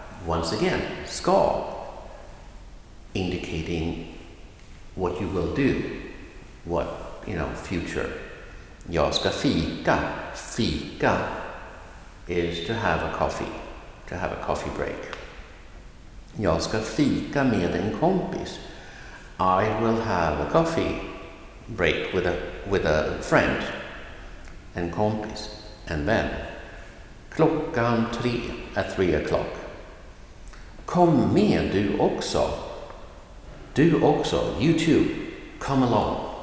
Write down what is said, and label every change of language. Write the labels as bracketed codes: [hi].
[en] Once again, ska, indicating what you will do, what, future. [sv] Jag ska fika. [en] Fika is to have a coffee break. [sv] Jag ska fika med en kompis. [en] I will have a coffee break with a friend. [sv] En kompis, en vän. Klockan 3, [en] at 3 o'clock. [sv] Kom med du också. Du också, [en] you too. Come along.